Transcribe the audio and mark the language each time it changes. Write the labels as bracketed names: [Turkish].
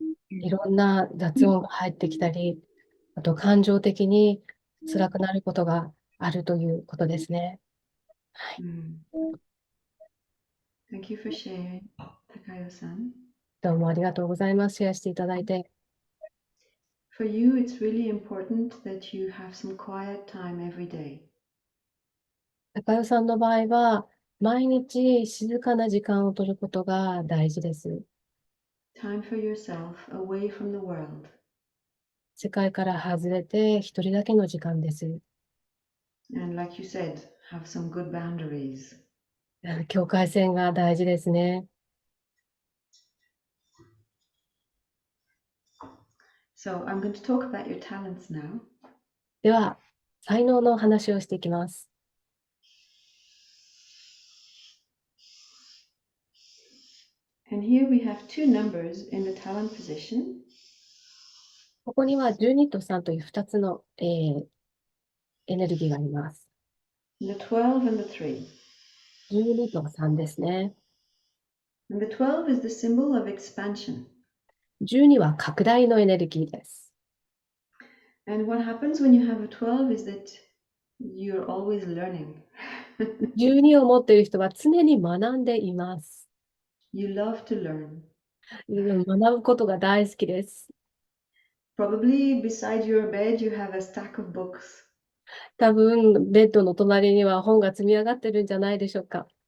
[Japanese] いろんな雑音が入ってきたり、あと感情的に辛くなることがあるということですね。はい。 [English] Thank you for sharing, Takayo-san. [Japanese] どうもありがとうございます。シェアしていただいて。 [English] For you, it's really important that you have some quiet time every day. [Japanese] 高代さんの場合は、毎日静かな時間を取ることが大事です。 [English] Time for yourself, away from the world. [Japanese] 世界から外れて一人だけの時間です。 [English] And like you said, have some good boundaries. [Japanese] 境界線が大事ですね。 [English] So I'm going to talk about your talents now. [Japanese] では、才能の話をしていきます。 [English] And here we have two numbers in the talent position. [Japanese] ここには12と3という2つの、エネルギーがあります。 [English] The 12 and the 3. [Japanese] 12と3ですね。 [English] And the 12 is the symbol of expansion. [Japanese] 12は拡大のエネルギーです。 [English] And what happens when you have a 12 is that you're always learning. [Japanese] 12を持っている人は常に学んでいます。 [English] You love to learn. [Japanese] 学ぶことが大好きです。 [English] Probably beside your bed, you have a stack of books. [Japanese] 多分、ベッドの隣には本が積み上がってるんじゃないでしょうか。